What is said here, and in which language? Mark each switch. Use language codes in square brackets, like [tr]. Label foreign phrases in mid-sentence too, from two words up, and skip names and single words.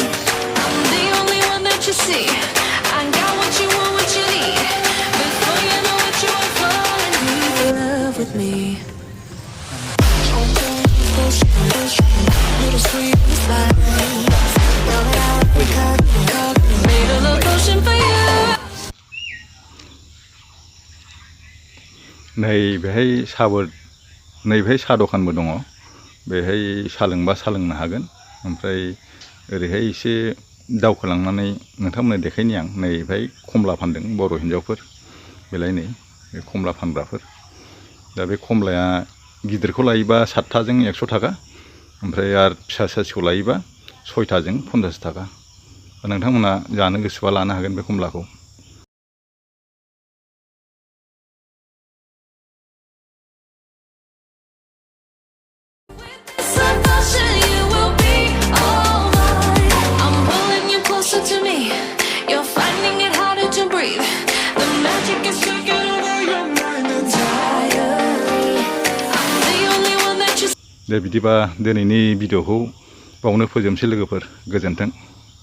[en] I'm the only one that you see. I got what you want, what you need. Before you know what you want, fall in love with me. Little sweet spice. Made a love potion for you. [brx] नैबेहाय साहा दखानबो दङ। बेहाय साहा लोंबा साहा लोंनो हागोन। ओमफ्राय ओरैहाय एसे दावखोलांनानै नोंथांमोननो देखायनि आं। नैबेहाय खमला फानदों बर' हिन्जावफोर। बेलाय नै बे खमला फानग्राफोर। दा बे खमलाया गिदिरखौ लायोबा 7थाजों 100 थाखा। ओमफ्राय आरो फिसा साइजखौ लायोबा 6थाजों 50 थाखा। नोंथांमोना जानो गोसोबा लानो हागोन बे खमलाखौ। [en] You will be alright. I'm pulling you closer to me. You're finding it harder to breathe. The magic is taking over your mind entirely. I'm the only [brx] दे बिदिबा दिनैनि भिडिअ'खौ बावनो फोजोबनोसै लोगोफोर गोजोन्थों।